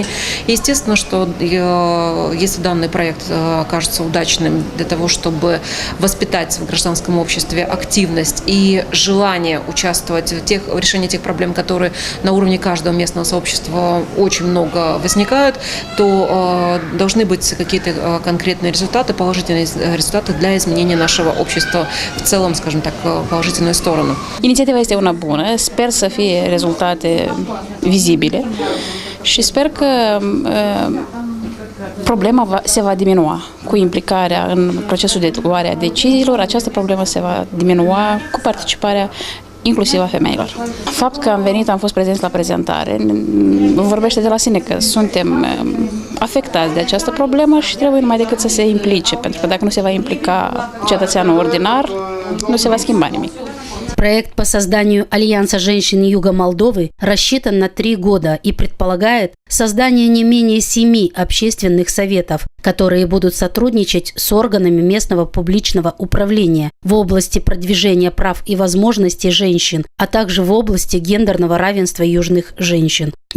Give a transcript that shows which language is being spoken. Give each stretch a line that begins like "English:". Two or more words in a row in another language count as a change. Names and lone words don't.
Russian: Естественно, что если данный проект окажется удачным для того, чтобы воспитать в гражданском обществе активность и желание участвовать в решении тех проблем, которые на уровне каждого местного сообщества очень много возникают, то должны быть какие-то конкретные результаты, положительные результаты для изменения нашего общества в целом, скажем так, в положительную сторону.
Romanian: Inițiativa este una bună, sper să fie rezultate vizibile și sper că problema se va diminua cu implicarea în procesul de luare a deciziilor. Această problemă se va diminua cu participarea inclusiv a femeilor. Faptul că am venit, am fost prezenți la prezentare, vorbește de la sine că suntem afectați de această problemă și trebuie numai decât să se implice, pentru că dacă nu se va implica cetățeanul ordinar, nu se va schimba nimic.
Russian: Проект по созданию Альянса женщин Юга Молдовы рассчитан на 3 года и предполагает создание не менее 7 общественных советов, которые будут сотрудничать с органами местного публичного управления в области продвижения прав и возможностей женщин, а также в области гендерного равенства южных женщин.